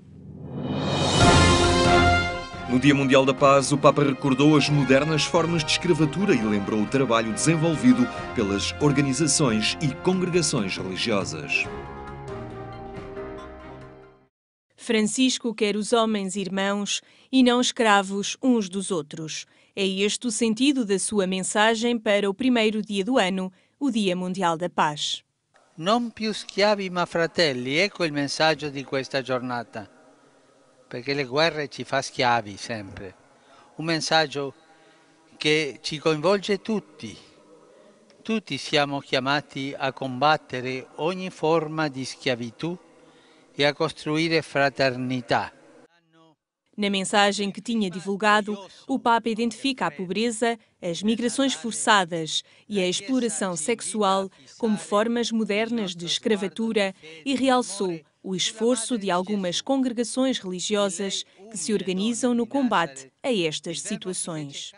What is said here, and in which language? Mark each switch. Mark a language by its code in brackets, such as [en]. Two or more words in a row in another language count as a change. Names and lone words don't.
[pt] No Dia Mundial da Paz, o Papa recordou as modernas formas de escravatura e lembrou o trabalho desenvolvido pelas organizações e congregações religiosas. Francisco quer os homens irmãos e não escravos uns dos outros. É este o sentido da sua mensagem para o primeiro dia do ano, o Dia Mundial da Paz. [it] Non più schiavi ma fratelli, ecco il messaggio di questa giornata, perché le guerre ci fa schiavi sempre. Un messaggio che ci coinvolge tutti. Tutti siamo chiamati a combattere ogni forma di schiavitù e a costruire fraternità. [pt] Na mensagem que tinha divulgado, o Papa identifica a pobreza, as migrações forçadas e a exploração sexual como formas modernas de escravatura e realçou o esforço de algumas congregações religiosas que se organizam no combate a estas situações.